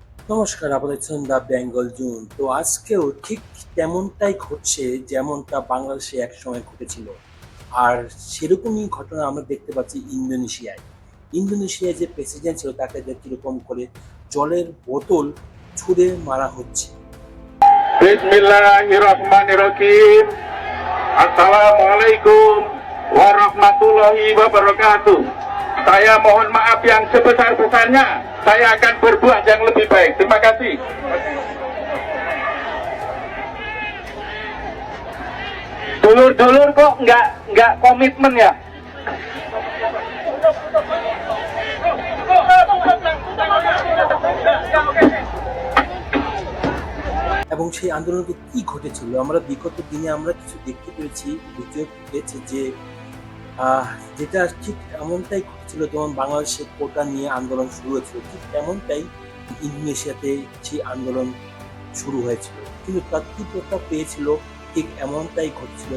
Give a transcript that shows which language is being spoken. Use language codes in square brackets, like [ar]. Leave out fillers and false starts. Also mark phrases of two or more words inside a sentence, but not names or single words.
[bn] নমস্কার, আপনারা দেখছেন দ্য বেঙ্গল জোন। তো আজকেও ঠিক তেমনটাই ঘটছে যেমনটা বাংলাদেশে একসময় ঘটেছিল। আর সেরকমই ঘটনা আমরা দেখতে পাচ্ছি ইন্দোনেশিয়ায়। ইন্দোনেশিয়ায় যে প্রেসিডেন্ট ছিল তাকে কিরকম করে জলের বোতল ছুঁড়ে মারা হচ্ছে। [ar] بسم الله الرحمن الرحيم. السلام عليكم ورحمة الله وبركاته. [id] Saya mohon maaf yang sebesar-besarnya. Saya akan berbuat yang lebih baik. Terima kasih. [jv] Dulur-dulur kok nggak komitmen ya? [bn] এবং সেই আন্দোলনকে কি ঘটেছিল আমরা বিগত দিনে আমরা কিছু দেখতে পেরেছি, ভিডিও ফুটেছে যে যেটা ঠিক এমনটাই ঘটেছিল যেমন বাংলাদেশে কোটা নিয়ে আন্দোলন শুরু হয়েছিল, ঠিক তেমনটাই ইন্দোনেশিয়াতে সেই আন্দোলন শুরু হয়েছিল, কিন্তু তার তীব্রতা পেয়েছিল ঠিক এমনটাই ঘটছিল।